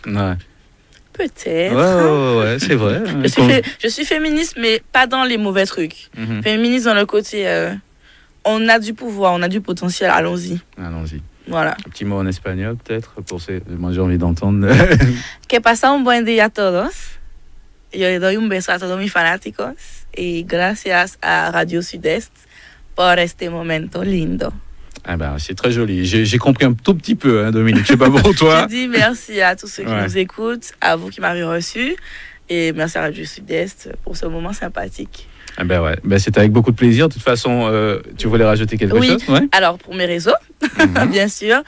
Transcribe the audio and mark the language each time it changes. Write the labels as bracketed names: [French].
[French] Ouais. Peut-être. Ouais, c'est vrai. Je suis féministe, mais pas dans les mauvais trucs. Féministe dans le côté, on a du pouvoir, on a du potentiel, allons-y. Allons-y. Voilà. Un petit mot en espagnol peut-être pour ces. Moi j'ai envie d'entendre. [Spanish] Que pasa un buen día a todos. Yo le doy un beso a todos mis fanáticos y gracias a Radio Sud-Est por este momento lindo. [French] Ah ben, c'est très joli. J'ai compris un tout petit peu, hein, Dominique. Je sais pas pour toi. Je dis merci à tous ceux qui nous écoutent, à vous qui m'avez reçu et merci à Radio Sud-Est pour ce moment sympathique. Ah ben ouais, ben, c'est avec beaucoup de plaisir. De toute façon, tu voulais rajouter quelque chose? Oui, alors pour mes réseaux, bien sûr.